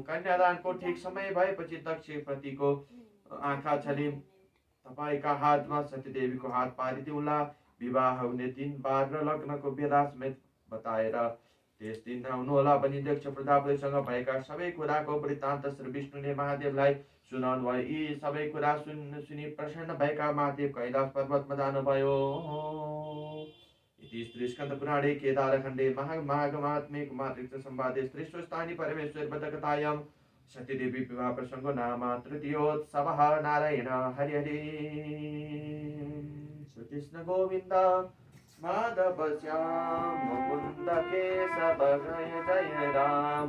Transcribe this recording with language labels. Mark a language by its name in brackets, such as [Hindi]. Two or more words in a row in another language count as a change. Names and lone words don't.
[Nepali] कन्यादानको ठिक समय भएपछि दक्षपतिको आँखा छली तपाईँका हातमा सतीदेवीको हात पारिदिउँला। विवाह हुने दिन बार र लग्नको बेला समेत बताएर त्यस दिन आउनुहोला भनी दक्ष प्रजापतिसँग भएका सबै कुराको वृत्तान्त श्री विष्णुले महादेवलाई सुनाउनु भयो। यी सबै कुरा सुनि प्रसन्न भएका महादेव कैलाश पर्वतमा जानुभयो। [Sanskrit] इति श्री स्कन्द पुराणे केदारखण्डे माघ महात्म्ये कुमारऋष संवादे श्रीस्वस्थानि परमेश्वर पदकथायां सतीदेवी विवाह प्रसंगो नाम तृतीयोत्सवः। नारायण हरि हरि। श्री कृष्ण गोविंद माधव श्याम मुकुंद केशव जय जय राम।